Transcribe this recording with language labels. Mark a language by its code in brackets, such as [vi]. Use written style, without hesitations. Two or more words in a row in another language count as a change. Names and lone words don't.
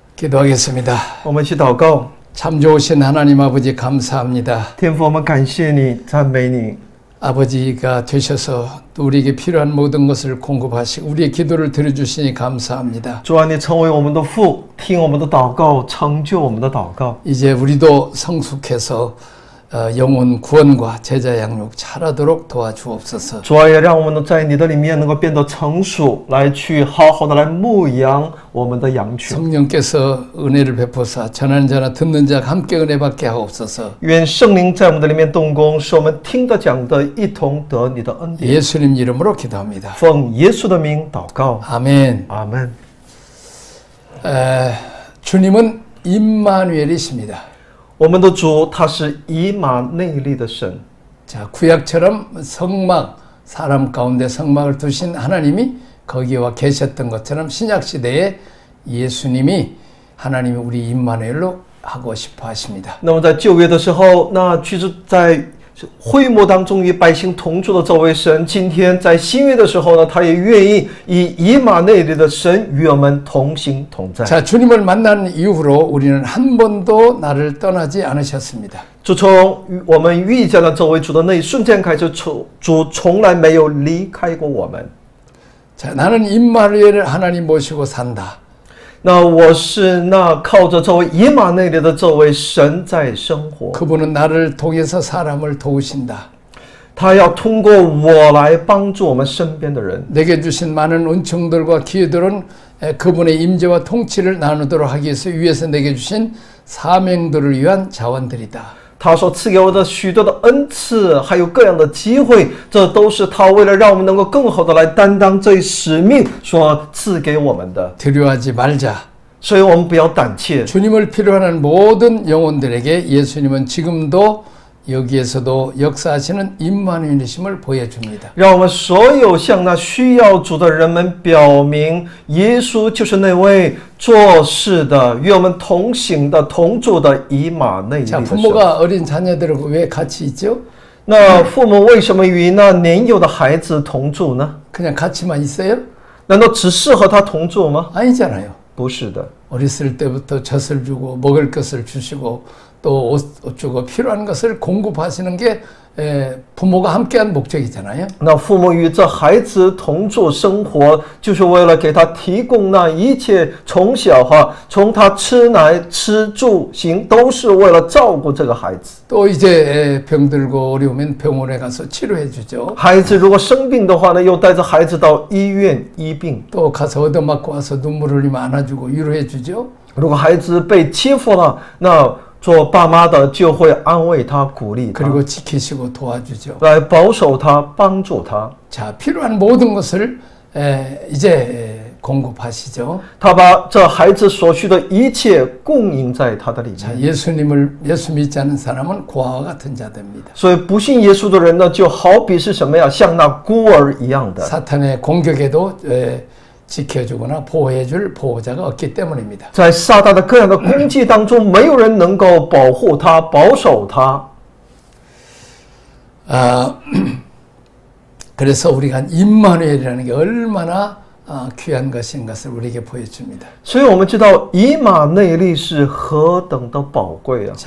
[ko] 기도하겠습니다. [zh] 我们一起祷告。 [ko] 참 좋으신 하나님 아버지 감사합니다. [zh] 天父，我们感谢你，赞美你。 [ko] 아버지가 되셔서 또 우리에게 필요한 모든 것을 공급하시고 우리의 기도를 들어주시니 감사합니다. [zh] 主啊，你成为我们的父，听我们的祷告，成就我们的祷告。 [ko] 이제 우리도 성숙해서 영혼 구원과 제자 양육 잘하도록 도와주옵소서. [zh] 主啊，也让我们在你的里面能够变得成熟，来去好好的来牧养我们的羊群。 [ko] 성령께서 은혜를 베푸사 전하는 자나 듣는 자 함께 은혜 받게 하옵소서. [zh] 愿圣灵在我们的里面动工，使我们听得讲的一同得你的恩典。 [ko] 예수님 이름으로 기도합니다. [zh] 奉耶稣的名祷告， [ko] 아멘. [zh] 阿门。 [ko] 주님은 임마누엘이십니다. [zh] 我们的主他是以马内利的神。 [ko] 자, 구약처럼 성막, 사람 가운데 성막을 두신 하나님이 거기와 계셨던 것처럼 신약 시대에 예수님이 하나님이 우리 임마누엘로 하고 싶어 하십니다. [zh] 那么在旧约的时候，那其实在会幕当中与百姓同住的这位神，今天在新约的时候呢，他也愿意以马内利的神与我们同行同在。 [ko] 자, 주님을 만난 이후로 우리는 한 번도 나를 떠나지 않으셨습니다. [zh] 自从我们遇见了这位主的那一瞬间开始，主从来没有离开过我们。 [ko] 자, 나는 임마누엘을 하나님 모시고 산다. [zh] 那我是那靠着这位以马内利的这位神在生活， [ko] 그분은 나를 통해서 사람을 도우신다. [zh] 他要通过我来帮助我们身边的人。 [ko] 내게 주신 많은 은총들과 기회들은 그분의 임재와 통치를 나누도록 하기 위해서 내게 주신 사명들을 위한 자원들이다. [zh] 他所赐给我的许多的恩赐，还有各样的机会，这都是他为了让我们能够更好的来担当这一使命所赐给我们的。 [ko] 두려워하지 말자. [zh] 所以我们不要胆怯。 [ko] 주님을 필요로 하는 모든 영혼들에게 예수님은 지금도 여기에서도 역사하시는 임마누엘이심을 보여줍니다. [zh] 让我们所有向那需要主的人们表明，耶稣就是那位做事的、与我们同行的、同住的以马内利 [ko] 자, [zh] 的神。 [ko] 부모가 어린 자녀들하고 왜 같이 있죠? [zh] 那父母为什么与那年幼的孩子同住呢？ [ko] 그냥 같이만 있어요? [zh] 难道只适合他同住吗？ [ko] 아니잖아요. [zh] 不是的。 [ko] 어렸을 때부터 젖을 주고 먹을 것을 주시고 또 옷 주고 필요한 것을 공급하시는 게 부모가 함께한 목적이잖아요. [zh] 那父母与这孩子同住生活，就是为了给他提供那一切，从小从他吃奶、吃住行，都是为了照顾这个孩子。 [ko] 또 이제 병들고 어려우면 병원에 가서 치료해 주죠. [zh] 孩子如果生病的话呢，又带着孩子到医院医病。 [ko] 또 가서 얻어맞고 와서 눈물 흘리면 안아주고 위로해 주죠. [zh] 如果孩子被欺负了，那做爸妈的就会安慰他、鼓励他， [ko] 그리고 지키시고 도와주죠. [zh] 来保守他、帮助他。 [ko] 자, 필요한 모든 것을 이제 공급하시죠. [zh] 他把这孩子所需的一切供应在他的里 [ko] 자, [zh] 面。 [ko] 예수 믿지 않는 사람은 고아와 같은 자들입니다. [zh] 所以不信耶稣的人呢，就好比是什么呀？像那孤儿一样的。 [ko] 사탄의 공격에도 지켜주거나 보호해줄 보호자가 없기 때문입니다. [zh] 在撒旦的各样的攻击当中，没有人能够保护他、保守他。 [ko] 그래서 우리가 임마누엘이라는 게 얼마나 귀한 것인 것을 우리에게 보여줍니다. [zh] 所以我们知道以马内利是何等的宝贵啊！